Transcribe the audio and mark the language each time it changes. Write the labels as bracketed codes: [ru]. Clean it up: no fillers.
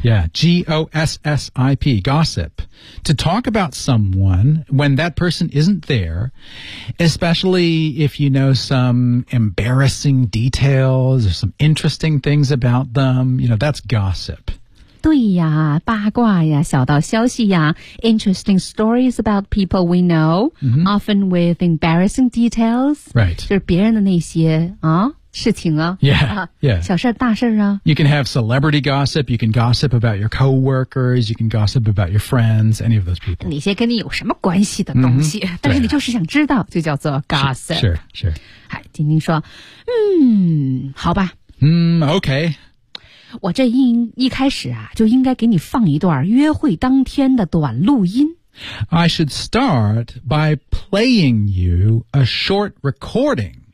[en] yeah G O S S I P gossip to talk about someone when that person isn't there, especially if you know some embarrassing details or some interesting things about them, you know, that's gossip. [zh] 对呀，八卦呀，小道消息呀， [en] interesting stories about people we know,、often with embarrassing details, right, [zh] 就是别人的那些啊事情啊 [en] yeah. [zh] 小事儿大事儿啊 [en] You can have celebrity gossip, you can gossip about your coworkers, you can gossip about your friends, any of those people. [zh] 那些跟你有什么关系的东西、但是你就是想知道、就叫做 gossip. [en] Sure, sure. [zh] 哎，晶晶说嗯好吧。 [en] Okay. [zh] 我这一开始啊就应该给你放一段约会当天的短录音。 [en] I should start by playing you a short recording.